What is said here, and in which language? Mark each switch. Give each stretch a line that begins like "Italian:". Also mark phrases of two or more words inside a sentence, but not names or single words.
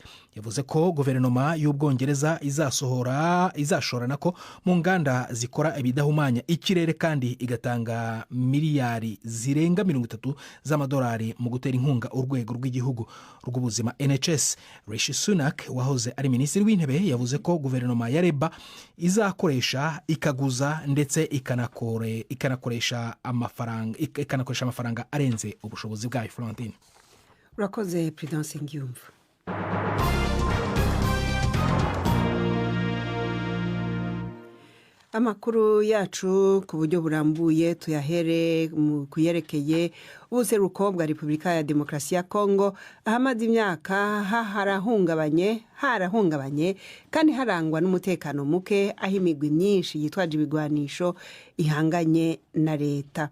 Kinyarwanda: Yavuze ko guverinoma y'Ubwongereza izashora nako mu nganda zikora ibidahumanya ikirere kandi igatanga miliyari zirenga 30 z'amadolari mu gutera inkunga urwego rw'igihugu rw'ubuzima NHS. Rishi Sunak wahoze ari minisitiri w'intebe yavuze ko guverinoma ya Labour izakoresha ikaguza ndetse ikanakoresha amafaranga arenze ubushobozi bwayo. Florentine, urakoze Prudence Ngiyumva.
Rundi: Amakuru yacu ku buryo burambuye tuyahere kuyerekeye ubuseruko bwa Repubulika ya Demokarasi ya Kongo, ahamaze imyaka harahungabanye kandi harangwa n'umutekano muke, aho imigwi myinshi yitwaje ibigwanisho ihanganye na leta.